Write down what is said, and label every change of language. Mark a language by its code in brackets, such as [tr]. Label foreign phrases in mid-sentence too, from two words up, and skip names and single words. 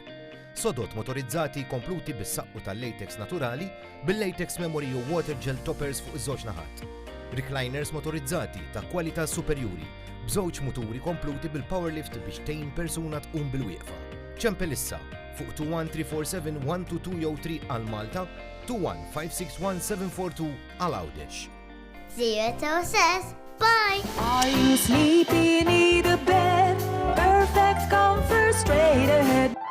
[mt] Sodot motorizzati kompluti bis-saqqu tal-latex naturali bil-latex memory u [en] water gel toppers [mt] fuq iż-żewġ naħat. Recliners motorizzati ta' kwalità superjuri b'żewġ muturi kompluti bil-powerlift biex tgħin persuna tqum bil-wieqfa. ċempel issa fuq 21347 122 jew 3 għal Malta, 21561 għal Għawdex. [en] See you at OSS. Bye! Are you sleepy, need a bed? Perfect comfort straight ahead.